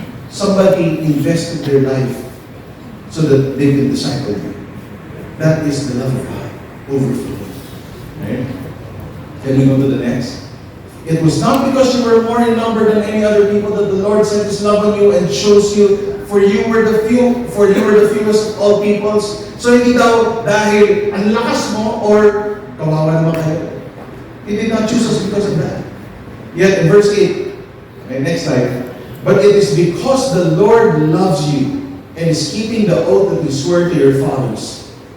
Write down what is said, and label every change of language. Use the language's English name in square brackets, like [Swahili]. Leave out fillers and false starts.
[English] Somebody invested their life so that they can disciple you. That is the love of God, overflowing. Right? Can we go to the next? It was not because you were more in number than any other people that the Lord sent His love on you and chose you, for you were the fewest of all peoples. [Filipino] So hindi daw dahil ang lakas mo or kawawa naman kayo. [English] He did not choose us because of that. Yet in verse 8, okay, next slide. But it is because the Lord loves you and is keeping the oath that He swore to your fathers.